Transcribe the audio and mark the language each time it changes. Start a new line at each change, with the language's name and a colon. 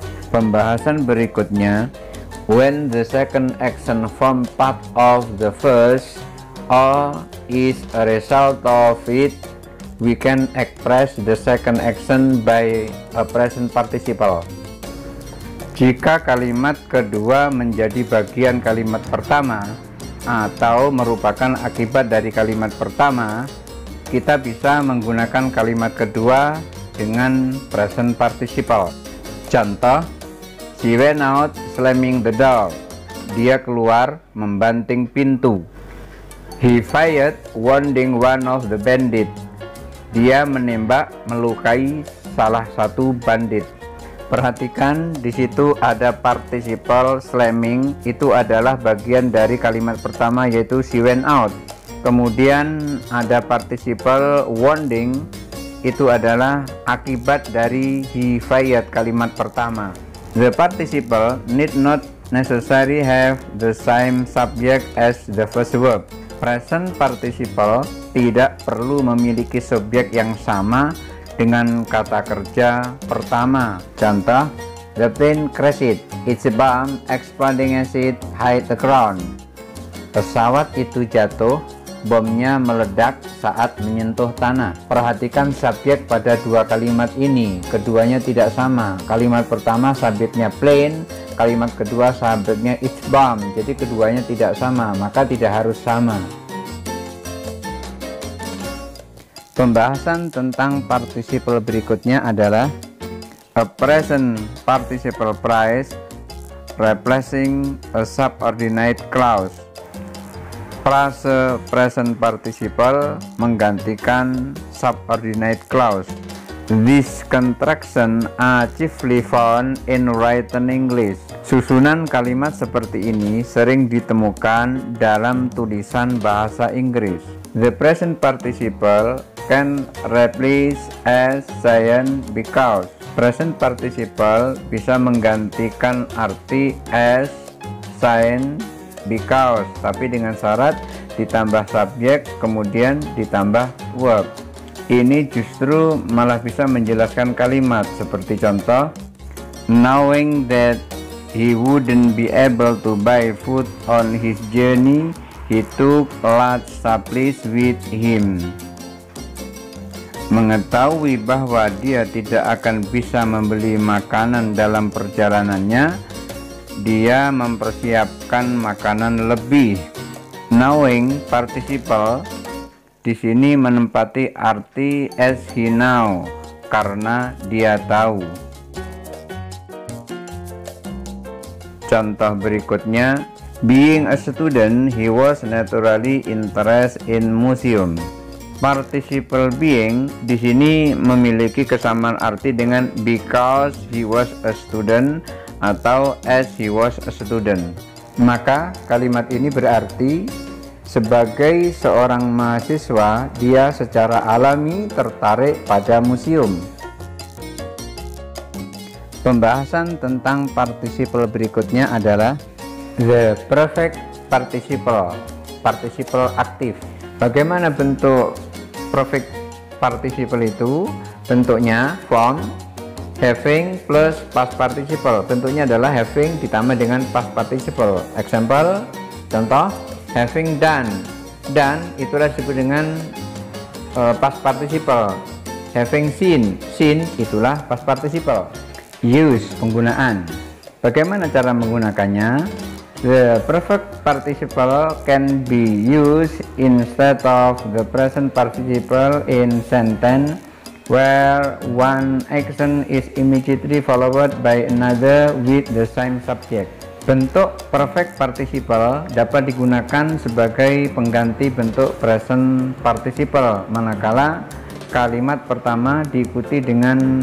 Indonesian: Pembahasan berikutnya,
English: when the second action form part of the first or is a result of it, we can express the second action by a present participle.
Indonesian: Jika kalimat kedua menjadi bagian kalimat pertama atau merupakan akibat dari kalimat pertama, kita bisa menggunakan kalimat kedua dengan present participle. Contoh,
English: she went out slamming the door.
Indonesian: Dia keluar membanting pintu.
English: He fired, wounding one of the bandit.
Indonesian: Dia menembak melukai salah satu bandit. Perhatikan di situ ada participle slamming, itu adalah bagian dari kalimat pertama, yaitu
English: she went out.
Indonesian: Kemudian ada participle wounding, itu adalah akibat dari
English: he fired
Indonesian: kalimat pertama.
English: The participle need not necessarily have the same subject as the first verb.
Indonesian: Present participle tidak perlu memiliki subjek yang sama dengan kata kerja pertama.
English: Contoh, the plane crashed. Its bomb exploding as it hit the ground.
Indonesian: Pesawat itu jatuh, bomnya meledak saat menyentuh tanah. Perhatikan subjek pada dua kalimat ini, keduanya tidak sama. Kalimat pertama subjeknya plane, kalimat kedua subjeknya its bomb. Jadi keduanya tidak sama, maka tidak harus sama. Pembahasan tentang participle berikutnya adalah
English: a present participle phrase replacing a subordinate clause.
Indonesian: Frase present participle menggantikan subordinate clause.
English: These contractions are chiefly found in written English.
Indonesian: Susunan kalimat seperti ini sering ditemukan dalam tulisan bahasa Inggris.
English: The present participle can replace as science because.
Indonesian: Present participle bisa menggantikan arti as, science, because, tapi dengan syarat ditambah subjek kemudian ditambah verb. Ini justru malah bisa menjelaskan kalimat, seperti contoh,
English: knowing that he wouldn't be able to buy food on his journey, he took large supplies with him.
Indonesian: Mengetahui bahwa dia tidak akan bisa membeli makanan dalam perjalanannya, dia mempersiapkan makanan lebih. Knowing participle di sini menempati arti
English: as he know,
Indonesian: karena dia tahu. Contoh berikutnya,
English: being a student, he was naturally interested in museum.
Indonesian: Participle being di sini memiliki kesamaan arti dengan
English: because he was a student
Indonesian: atau
English: as he was a student.
Indonesian: Maka kalimat ini berarti sebagai seorang mahasiswa, dia secara alami tertarik pada museum. Pembahasan tentang participle berikutnya adalah
English: the perfect participle,
Indonesian: participle aktif. Bagaimana bentuk perfect participle itu? Bentuknya
English: form having plus past participle.
Indonesian: Bentuknya adalah having ditambah dengan past participle.
English: Example,
Indonesian: contoh,
English: having done.
Indonesian: Done itulah disebut dengan past participle.
English: Having seen.
Indonesian: Seen itulah past participle. Use, penggunaan. Bagaimana cara menggunakannya?
English: The perfect participle can be used instead of the present participle in sentence where one action is immediately followed by another with the same subject.
Indonesian: Bentuk perfect participle dapat digunakan sebagai pengganti bentuk present participle manakala kalimat pertama diikuti dengan